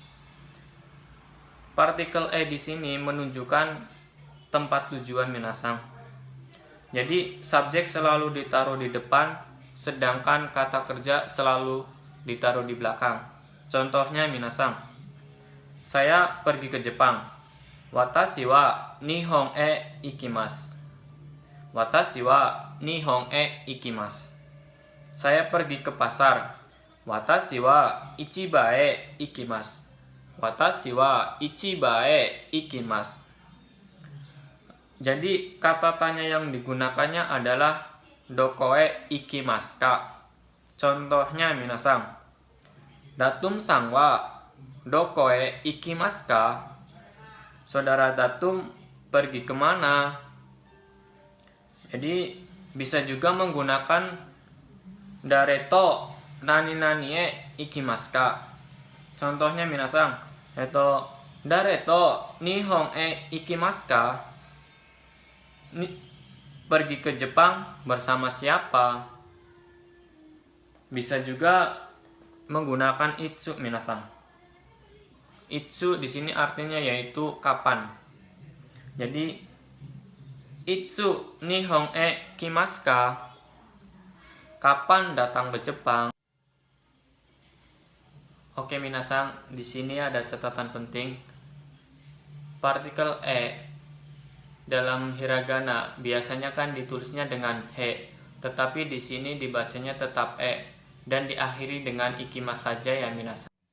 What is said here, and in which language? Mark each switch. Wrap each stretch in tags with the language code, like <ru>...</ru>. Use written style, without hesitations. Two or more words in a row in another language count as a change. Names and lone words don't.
<id>Partikel di sini menunjukkan tempat tujuan minasan. Jadi subjek selalu ditaruh di depan, sedangkan kata kerja selalu ditaruh di belakang. Contohnya minasan, saya pergi ke Jepang.</id> <ja>私は日本行きます. 私は日本行きます.</ja> <id>Saya pergi ke pasar.</id> <ja>私は市場行きます. 私は市場行きます.</ja> <id>Jadi kata tanya yang digunakannya adalah</id> <ja>どこ行きますか. Contohnya minasan, Datumさんはどこ行きますか?</ja> <id>Saudara Datum pergi kemana? Jadi bisa juga menggunakan</id> <ja>誰となになに行きますか. Contohnya minasan, 誰と日本行きますか?</ja> <id>Pergi ke Jepang bersama siapa? Bisa juga menggunakan</id> <ja>いつ皆さん.</ja> <id>Itsu di sini artinya yaitu kapan.</id> <ja>Jadi いつ日本来ますか?</ja> <id>Kapan datang ke Jepang? Oke minasan, di sini ada catatan penting. Partikel dalam hiragana biasanya kan ditulisnya dengan he, tetapi di sini dibacanya tetap dan diakhiri dengan ikimasu saja ya minasan.</id>